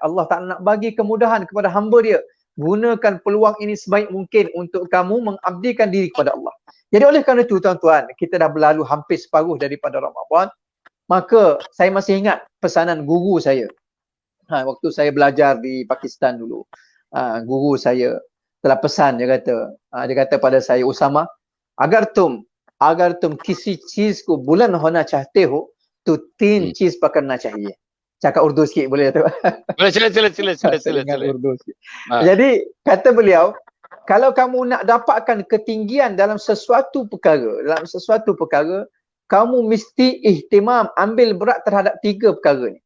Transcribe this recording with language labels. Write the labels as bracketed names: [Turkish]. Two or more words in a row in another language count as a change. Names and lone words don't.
[Malay] Allah Taala nak bagi kemudahan kepada hamba dia. Gunakan peluang ini sebaik mungkin untuk kamu mengabdikan diri kepada Allah. Jadi oleh kerana itu tuan-tuan, kita dah berlalu hampir separuh daripada Ramadan. Maka saya masih ingat pesanan guru saya. Waktu saya belajar di Pakistan dulu. Guru saya telah pesan, dia kata pada saya, Usama, [Urdu] اگر تم کسی چیز کو بلند ہونا چاہتے ہو تو 3 چیز پکڑنا چاہیے. [Malay] Cakap Urdu sikit boleh tak? Sila. Urdu sikit. Jadi kata beliau, kalau kamu nak dapatkan ketinggian dalam sesuatu perkara, kamu mesti ihtimam, ambil berat terhadap 3 perkara ni.